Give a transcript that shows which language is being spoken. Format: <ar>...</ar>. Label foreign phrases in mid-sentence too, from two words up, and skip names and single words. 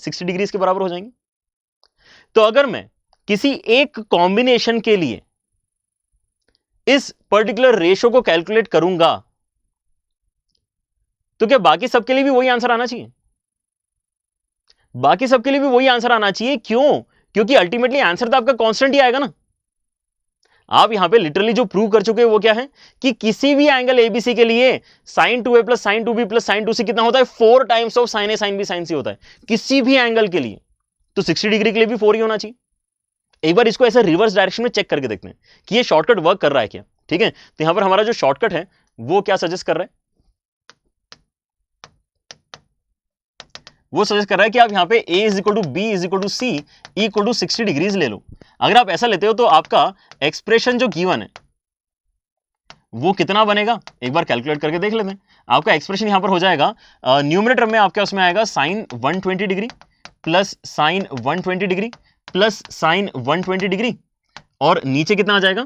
<hi>60 डिग्री के बराबर हो जाएंगे। तो अगर मैं किसी एक कॉम्बिनेशन के लिए इस</hi> <en>particular ratio</en> <hi>को कैलकुलेट करूंगा तो क्या बाकी सबके लिए भी वही आंसर आना चाहिए? बाकी सबके लिए भी वही आंसर आना चाहिए। क्यों? क्योंकि</hi> <en>ultimately answer</en> <hi>तो आपका कांस्टेंट ही आएगा ना। आप यहां पे लिटरली जो प्रूव कर चुके हैं वो क्या है कि किसी भी</hi> <en>angle ABC</en> <hi>के लिए</hi> <en>sin 2a plus sin 2b plus sin 2c</en> <hi>कितना होता है?</hi> <en>4 times of sin a sin b sin c</en> <hi>होता है किसी भी एंगल के लिए। तो 60 डिग्री के लिए भी 4 ही होना चाहिए। एक बार इसको ऐसे</hi> <en>reverse direction</en> <hi>में चेक करके देखते हैं कि ये</hi> <en>shortcut work</en> <hi>कर रहा है क्या, ठीक है। तो यहां पर हमारा जो शॉर्टकट है वो क्या सजेस्ट कर रहा है? वो सजेस्ट कर रहा है कि आप यहां पे</hi> <en>a is equal to b is equal to c equal to 60 degrees</en> <hi>ले लो। अगर आप ऐसा लेते हो तो आपका एक्सप्रेशन जो गिवन है वो कितना बनेगा, एक बार कैलकुलेट करके देख लेते हैं। आपका एक्सप्रेशन यहां पर हो जाएगा, न्यूमरेटर में आपका उसमें आएगा</hi> <en>sin 120 degree plus sin 120 degree plus sin 120 degree</en> <hi>प्लस sin 120 डिग्री, और नीचे कितना आ जाएगा?</hi>